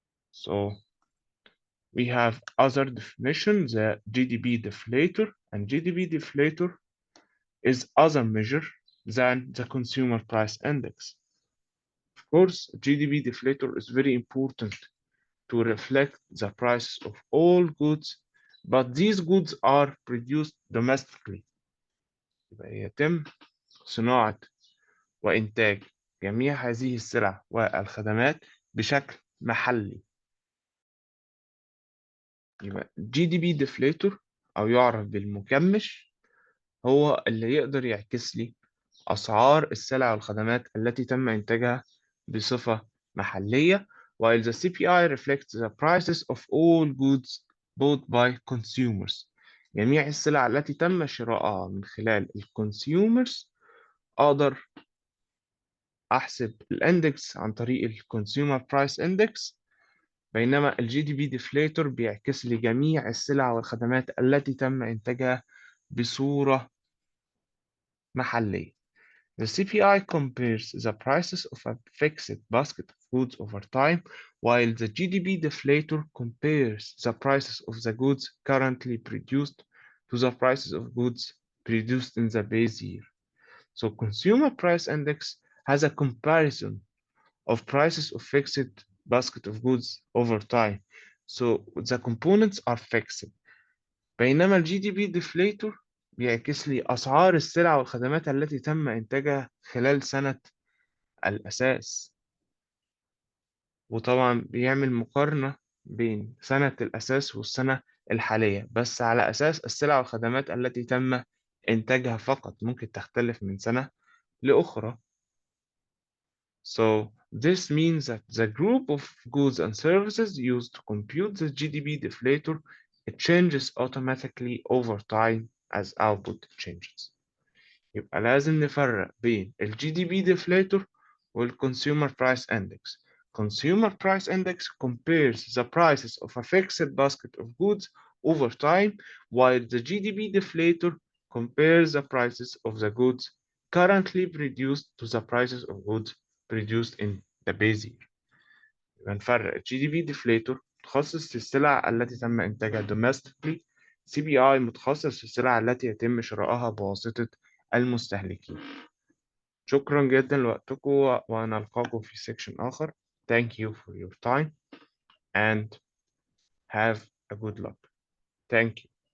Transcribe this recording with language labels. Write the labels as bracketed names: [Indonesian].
[English] So we have other definition, the GDP deflator, and GDP deflator is other measure than the consumer price index. Of course, GDP deflator is very important to reflect the prices of all goods, but these goods are produced domestically. [Arabic] يبقى يتم صناعة وإنتاج جميع هذه السلع والخدمات بشكل محلي. يبقى GDP deflator أو يعرف بالمكمش هو اللي يقدر يعكس لي أسعار السلع والخدمات التي تم إنتاجها بصفة محلية [English] while the CPI reflects the prices of all goods bought by consumers. [Arabic] جميع السلع التي تم شرائها من خلال الكونسيومرز أقدر أحسب الاندكس عن طريق الكونسيومر برايس اندكس، بينما الجي دي بي ديفليتور بيعكس لي جميع السلع والخدمات التي تم إنتاجها بصورة محلية. [English] The CPI compares the prices of a fixed basket of goods over time, while the GDP deflator compares the prices of the goods currently produced to the prices of goods produced in the base year. So consumer price index has a comparison of prices of fixed basket of goods over time. So the components are fixed. [Arabic] بينما الجي دي بي ديفليتور بيعكس لي أسعار السلع والخدمات التي تم إنتاجها خلال سنة الأساس، وطبعا بيعمل مقارنة بين سنة الأساس والسنة الحالية بس على أساس السلع والخدمات التي تم إنتاجها فقط، ممكن تختلف من سنة لأخرى. [English] So this means that the group of goods and services used to compute the GDP deflator, it changes automatically over time as output changes. [Arabic] يبقى لازم نفرق بين ال GDP deflator وال Consumer Price Index. [English] Consumer Price Index compares the prices of a fixed basket of goods over time, while the GDP deflator compares the prices of the goods currently produced to the prices of goods produced in the base year. [Arabic] يبقى نفرق ال GDP deflator متخصص في السلع التي تم إنتاجها domestically، CPI متخصص في السلع التي يتم شرائها بواسطة المستهلكين. شكرا جدا لوقتكم ونلقاكم في سيكشن آخر. [English] Thank you for your time and have a good luck. Thank you.